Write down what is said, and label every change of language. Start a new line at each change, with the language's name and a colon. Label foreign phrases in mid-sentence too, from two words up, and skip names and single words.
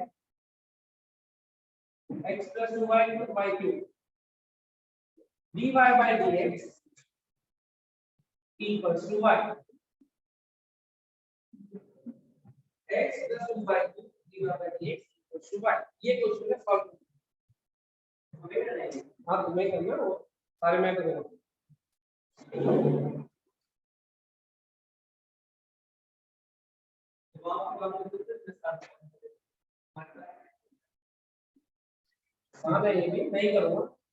English: x plus 2y into y cube dy by dx equals to y x plus 2y dy by dx equals to y।
Hindi: ये क्वेश्चन है सॉल्व। हाँ तुम्हें करना वो सारे मैं करूँगा। हाँ मैं ये भी नहीं करूँगा।